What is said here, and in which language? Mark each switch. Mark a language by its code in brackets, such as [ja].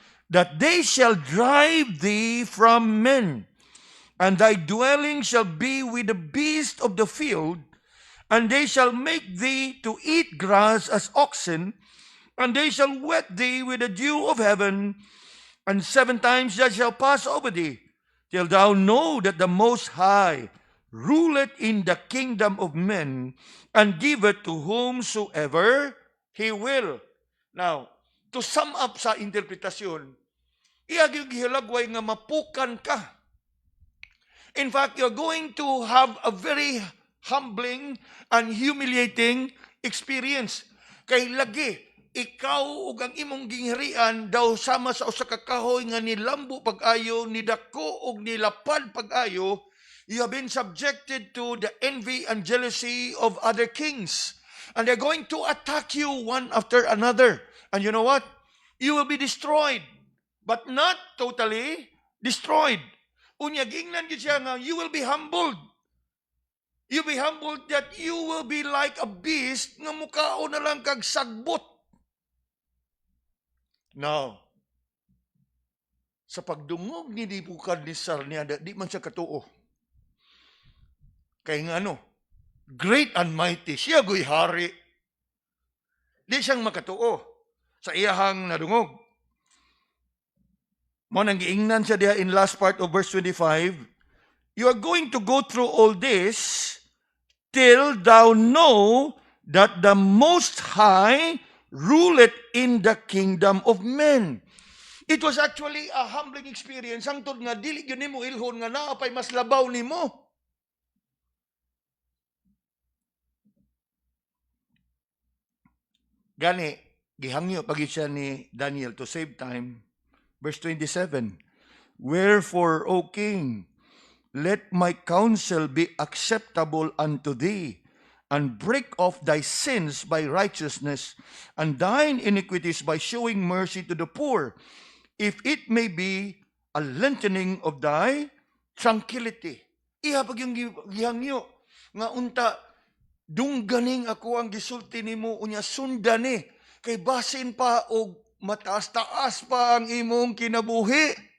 [en] That they shall drive thee from men, and thy dwelling shall be with the beasts of the field, and they shall make thee to eat grass as oxen, and they shall wet thee with the dew of heaven, and 7 times they shall pass over thee, till thou know that the Most High ruleth in the kingdom of men, and giveth to whomsoever he will. Now, to sum up [ceb] sa interpretasyon, iyag gihilagway nga mapukan ka. [en] In fact, you're going to have a very humbling and humiliating experience. [ceb] Kay lagi, ikaw ug ang imong gingharian daw sama sa usa ka kahoy nga nilambo pag-ayo, nidako ug nilapad pag-ayo. [en] You have been subjected to the envy and jealousy of other kings. And they're going to attack you one after another. And you know what? You will be destroyed. But not totally destroyed. [ceb] Unya, gingnan yun siya nga, [en] you will be humbled. You be humbled that you will be like a beast [ceb] nga mukao na lang kag sagbot. Now, sa pagdungog ni Nebuchadnezzar niya, di man siya katuo. Kaya nga ano, [en] great and mighty, [ceb] siya go'y hari. Di siyang makatuo sa iyahang nadungog. 26. Mo nang giingnan siya diha [en] in last part of verse 25, you are going to go through all this till thou know that the Most High ruleth in the kingdom of men. It was actually a humbling experience. [ceb] Hangtod nga, dili yun nimo ilhon nga naapay mas labaw nimo. Gani, gihangyo pagit siya ni Daniel [en] to save time. Verse 27, wherefore, O king, let my counsel be acceptable unto thee, and break off thy sins by righteousness, and thine iniquities by showing mercy to the poor, if it may be a lengthening of thy tranquility. [ceb] Iha pag yung gihangyo, nga unta, dungganing ako ang gisulti nimo unya sundani, kay basin pa og mataas-taas pa ang imong kinabuhi.